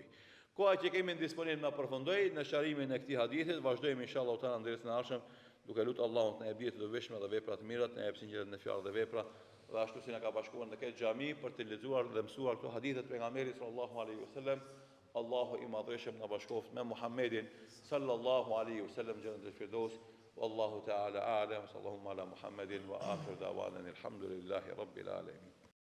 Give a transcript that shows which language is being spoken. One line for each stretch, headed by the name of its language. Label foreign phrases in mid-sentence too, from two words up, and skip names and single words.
Albanian: Koha që kemi në disponibil me përfundoj në sharimin e këtij hadithit, vazhdojmë
Arabic: إن شاء الله تعالى
Albanian: ndërsa në ardhshëm, duke lutur Allahun të na jap të dobishme dhe vepra të mira, të na jap sinqeritet në fjalë dhe vepra, dhe ashtu si na ka bashkuar në këtë xhami për të lexuar dhe mësuar këto hadithe të pejgamberit
Arabic: صلى الله عليه وسلم.
Albanian: Allahu i madhreshëm na bashkoft me Muhammedin
Arabic: صلى الله عليه وسلم جنة الفردوس. والله تعالى أعلم. صلى الله على محمد وآخر دعوانا الحمد لله رب العالمين.